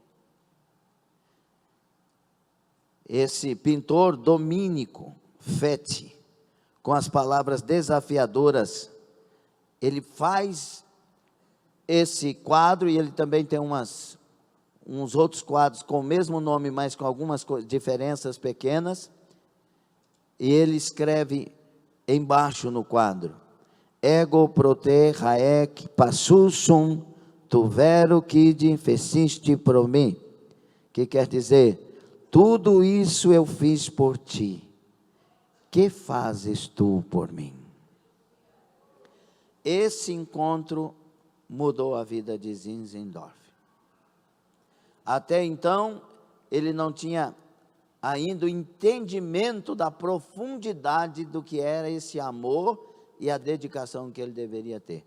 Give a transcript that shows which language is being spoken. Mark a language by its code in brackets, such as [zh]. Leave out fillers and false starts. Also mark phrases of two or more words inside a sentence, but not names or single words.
[pt] Esse pintor Domenico Fetti, com as palavras desafiadoras, ele faz esse quadro, e ele também tem uns outros quadros com o mesmo nome, mas com algumas diferenças pequenas, e ele escreve embaixo no quadro: [la] Ego prote haec passusum tu vero quid feciste pro mim, [pt] que quer dizer, tudo isso eu fiz por ti, que fazes tu por mim? Esse encontro mudou a vida de Zinzendorf. Até então, ele não tinha ainda o entendimento da profundidade do que era esse amor e a dedicação que ele deveria ter.